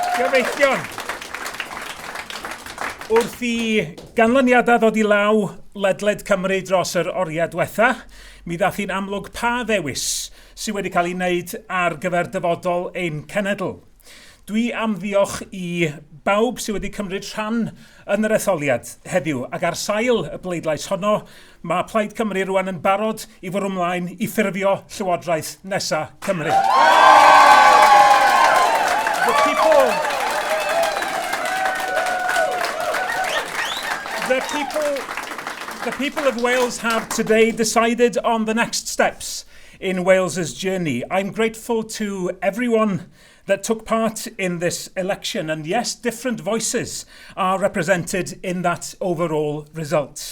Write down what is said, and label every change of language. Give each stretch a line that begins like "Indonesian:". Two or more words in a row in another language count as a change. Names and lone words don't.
Welsh: Cyfeillion, wrth i ganlyniadau ddod i law ledled Cymru dros yr oriau diwetha, mi ddath hi'n amlwg pa ddewis sydd wedi cael ei wneud ar gyfer dyfodol ein cenedl. Dwi am ddiolch i bawb sydd wedi cymryd rhan yn yr etholiad heddiw, ac ar sail y bleidlais honno, mae Plaid Cymru rwan yn barod i fwrw ymlaen i ffurfio Llywodraeth nesaf Cymru.
English: The people of Wales have today decided on the next steps in Wales's journey. I'm grateful to everyone that took part in this election, and yes, different voices are represented in that overall result.